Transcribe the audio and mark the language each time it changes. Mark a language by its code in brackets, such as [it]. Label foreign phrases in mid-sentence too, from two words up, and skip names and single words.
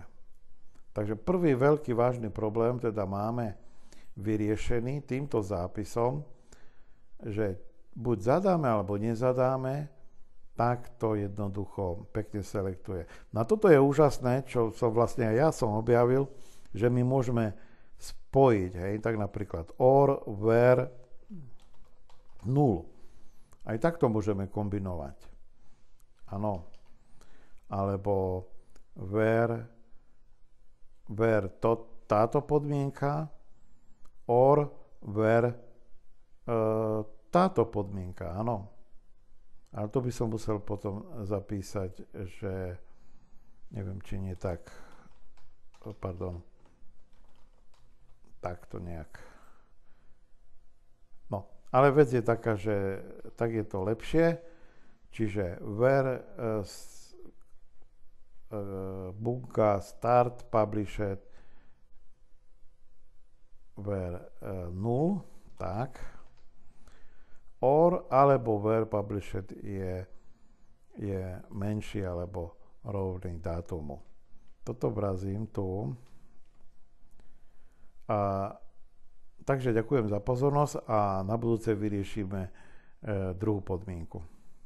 [sk] Takže prvý veľký vážny problém teda máme vyriešený týmto zápisom, že buď zadáme alebo nezadáme, tak to jednoducho pekne selektuje. Na toto je úžasné, čo som vlastne aj ja som objavil, že my môžeme spojiť, hej, tak napríklad [en] or, where, null. [sk] Aj takto môžeme kombinovať. Áno. Alebo where táto podmienka, [en] or where [sk] táto podmienka, áno. Ale to by som musel potom zapísať, že neviem, či nie tak, pardon, takto nejak. No, ale vec je taká, že tak je to lepšie, čiže where bunka [en] start published where null, [sk] tak, or alebo [en] where published [sk] je menší alebo rovný dátumu. Toto vrazím tu. Takže ďakujem za pozornosť a na budúce vyriešime druhú podmienku.